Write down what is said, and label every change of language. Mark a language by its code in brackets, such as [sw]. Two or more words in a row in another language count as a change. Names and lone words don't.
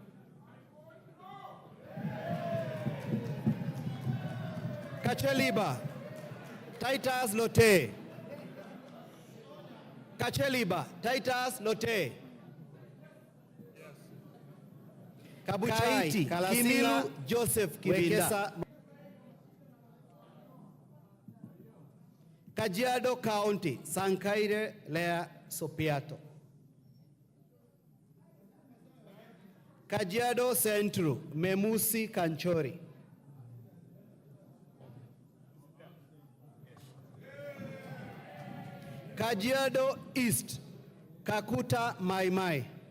[en] Kacheliba, Titus Lote. Kacheliba, Titus Lote. Kabuchai, Kalasinga, Joseph Kibinda. Kajiado County, Sankaire Lea Sopiato. Kajiado Central, Memusi Kanchori. Kajiado East, Kakuta Maimai.